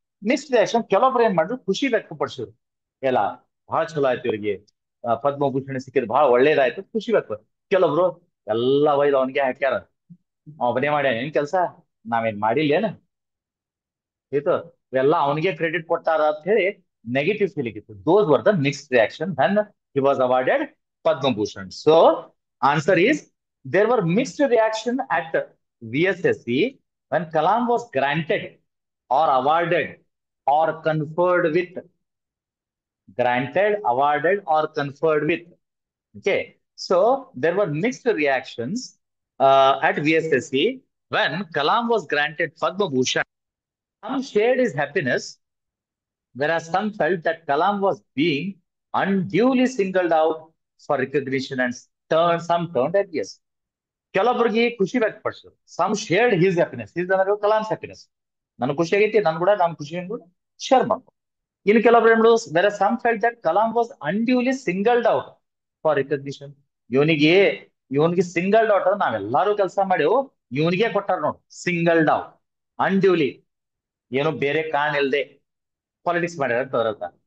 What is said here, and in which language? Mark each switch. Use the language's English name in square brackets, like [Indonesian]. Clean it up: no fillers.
[Kannada] Next reaction ಕೆಲವೊಬ್ರು ಏನ್ ಮಾಡಿದ್ರು, ಖುಷಿ ವ್ಯಕ್ತಪಡಿಸಿದ್ರು. ಎಲ್ಲ ಬಹಳ ಚಲೋ ಆಯ್ತು ಇವರಿಗೆ, ಪದ್ಮಭೂಷಣ ಸಿಕ್ಕಿದ್ ಬಹಳ ಒಳ್ಳೇದಾಯ್ತು, ಖುಷಿ ವ್ಯಕ್ತ. ಕೆಲವೊಬ್ರು ಎಲ್ಲ ಒಯ್ದು ಅವನಿಗೆ ಹಾಕ್ಯಾರ, ಅವನೇ ಮಾಡ್ಯಾನ ಏನ್ ಕೆಲ್ಸ, ನಾವೇನ್ ಮಾಡಿಲ್ಲೇನ, ಆಯ್ತು, ಇವೆಲ್ಲ ಅವನಿಗೆ ಕ್ರೆಡಿಟ್ ಕೊಟ್ಟಾರ ಅಂತ ಹೇಳಿ ನೆಗೆಟಿವ್ ಫೀಲಿಂಗ್ ಇತ್ತು. [English] Those were the mixed reaction when he was awarded Padma Bhushan. So answer is there were mixed reaction at VSSC when Kalam was granted or awarded or conferred with. Granted, awarded or conferred with. Okay. So there were mixed reactions at VSSC when Kalam was granted Padma Bhushan. Some shared his happiness, whereas some felt that Kalam was being unduly singled out for recognition and some turned envious. [Kannada] ಕೆಲವೊಬ್ಬರಿಗೆ ಖುಷಿ ವ್ಯಕ್ತಪಡಿಸಿದ್ರು. [English] some shared his happiness, [Kannada] his ಅಂದ್ರೆ Kalams happiness, ನನಗೆ ಖುಷಿ ಆಗೈತಿ, ನನ್ ಕೂಡ ನಾನು ಖುಷಿ ಶೇರ್ ಮಾಡ್ಕೊ. ಇನ್ನು ಕೆಲವೊಬ್ರು ಏನು, ಬೇರೆ [English] Some felt that Kalam was unduly singled out for recognition. [Kannada] ಇವನಿಗೆ ಇವನಿಗೆ ಸಿಂಗಲ್ಡ್ ಔಟ್, ನಾವೆಲ್ಲರೂ ಕೆಲಸ ಮಾಡಿವು, ಇವನಿಗೆ ಕೊಟ್ಟಾರ ನೋಡಿ ಸಿಂಗಲ್ಡ್ ಔಟ್, ಅನ್ಡ್ಯೂಲಿ, ಏನು ಬೇರೆ ಕಾರಣ ಇಲ್ಲದೆ ಪಾಲಿಟಿಕ್ಸ್ ಮಾಡ್ಯಾರ.